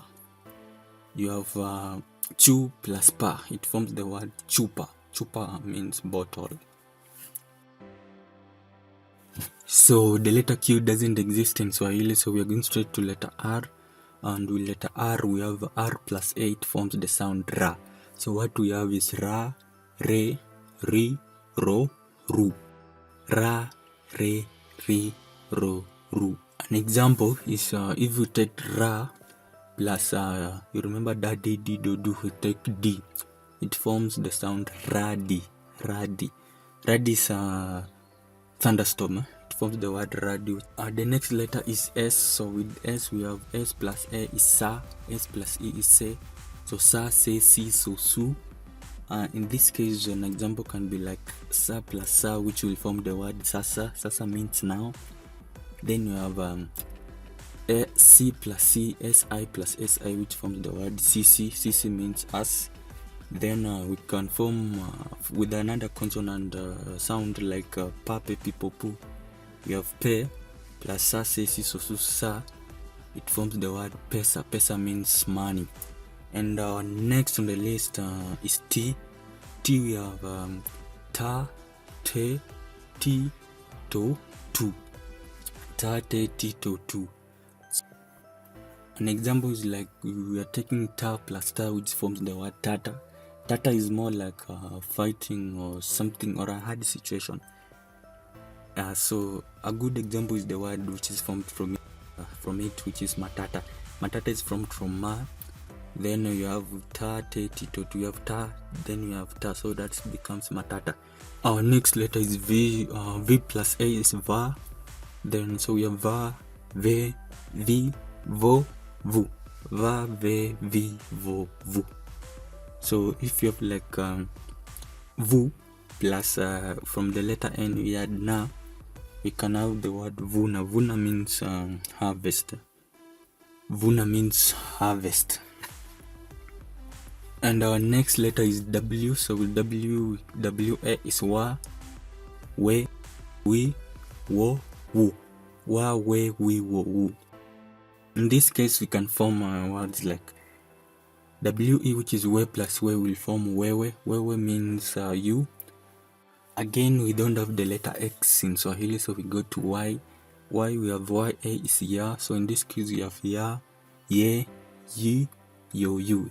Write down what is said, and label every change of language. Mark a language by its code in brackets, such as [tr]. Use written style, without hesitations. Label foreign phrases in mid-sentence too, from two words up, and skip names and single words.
[en] You have chu plus pa, it forms the word chupa. Chupa means bottle. So the letter Q doesn't exist in Swahili, so we are going straight to letter R. And with letter R we have R plus A, it forms the sound ra. So what we have is ra, re, ri, ro, ru. Ra, re, ri, ro, ru. An example is if you take ra plus you remember da, di, do, do, we take d, it forms the sound radi. Radi is thunderstorm. It forms the word radio. The next letter is S. So with S we have S plus A is sa, S plus E is se. So sa, se, si, so, su. In this case, an example can be like sa plus sa, which will form the word sasa. Sasa means now. Then you have C plus C, Si plus Si, which forms the word cc. Cc means us. Then we can form with another consonant sound like pa, pe, pi, po, pu. We have pe plus sa, se, si, so, su, sa. It forms the word pesa. Pesa means money. And next on the list is T. T we have ta, te, ti, to, tu. Ta, te, ti, to, tu. An example is like we are taking ta plus ta, which forms the word tata. Tata is more like fighting or something, or a hard situation. So a good example is the word which is formed from it, which is matata. Matata is formed from ma. Then you have ta, te, ti, to, tu. You have ta, then you have ta, so that becomes matata. Our next letter is V. V plus A is va. Then so we have va, ve, vi, vo, vu. Va, ve, vi, vo, vu. So if you have like vu, plus from the letter N we add na, we can have the word vuna. Vuna means harvest. Vuna means harvest. And our next letter is W. So W-A is wa, we, wo, wu. Wa, we, wo, wu. In this case, we can form words like W-E, which is we plus we, will form wewe. Wewe means you. Again, we don't have the letter X in Swahili, so we go to Y. Y, we have Y, A is ya. So in this case, we have ya, ye, yi, yo, you.